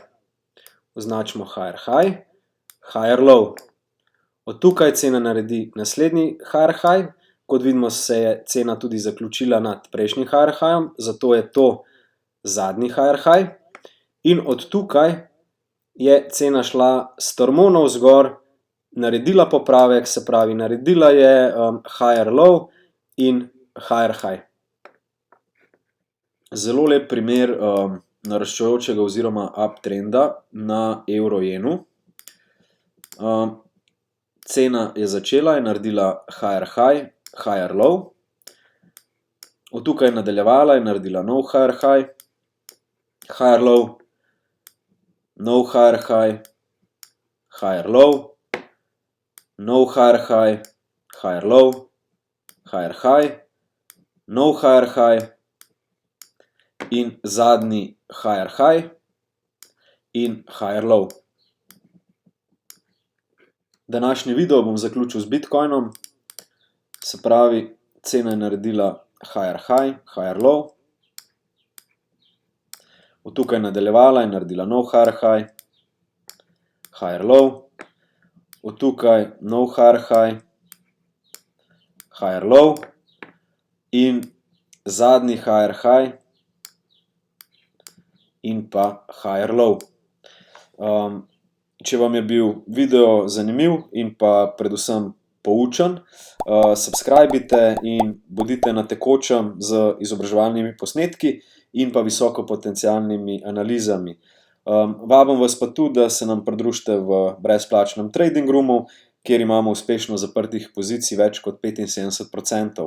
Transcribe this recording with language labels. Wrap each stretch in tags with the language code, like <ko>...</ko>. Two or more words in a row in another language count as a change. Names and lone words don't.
<sl>Označimo</sl> <en>higher high, higher low.</en> <sl>Od tukaj cena naredi naslednji</sl> <en>higher high.</en> <sl>Kot vidimo, se je cena tudi zaključila nad prejšnjim</sl> <en>higher highom,</en> <sl>zato je to zadnji</sl> <en>higher high.</en> <sl>In od tukaj je cena šla strmo navzgor, naredila popravek, se pravi, naredila je</sl> <en>higher low</en> <sl>in</sl> <en>higher high.</en> <sl>Zelo lep primer naraščajočega oziroma uptrenda na evro-jenu. Cena je začela, je naredila</sl> <en>higher high, higher low.</en> <sl>Od tukaj je nadaljevala, je naredila nov</sl> <en>higher high, higher low,</en> <sl>nov</sl> <en>higher high, higher low,</en> <sl>nov</sl> <en>higher high, higher low, higher high,</en> <sl>nov</sl> <en>higher high</en> <sl>in zadnji</sl> <en>higher high</en> <sl>in</sl> <en>higher low.</en> <sl>Današnji video bom zaključil z Bitcoinom, se pravi, cena je naredila</sl> <en>higher high, higher low.</en> <sl>Od tukaj nadaljevala je naredila nov</sl> <en>higher high, higher low.</en> <sl>Od tukaj nov</sl> <en>higher high, higher low</en> <sl>in zadnji</sl> <en>higher high</en> <sl>in pa</sl> <en>higher low.</en> <sl>Če vam je bil video zanimiv in pa predvsem poučen, subscribite in bodite na tekočem z izobraževalnimi posnetki in pa visokopotencialnimi analizami. Vabim vas pa tudi, da se nam pridružite v brezplačnem</sl> <en>trading roomu,</en> <sl>kjer imamo uspešno zaprtih pozicij več kot 75%.</sl>